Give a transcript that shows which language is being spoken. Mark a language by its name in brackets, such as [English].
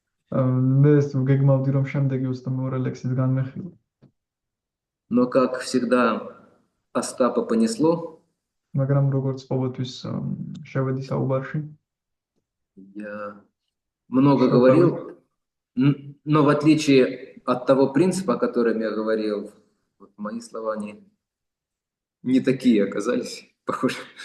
[Georgian] მე გეგმავდი, რომ შემდეგი 22 ლექსის განმეხილო. [Russian] Но, как всегда, Остапа понесло. [Georgian] მაგრამ როგორც ყოველთვის შევედი საუბარში. [Russian] Я много говорил, но в отличие от того принципа, о котором я говорил, вот мои слова не такие оказались, похоже.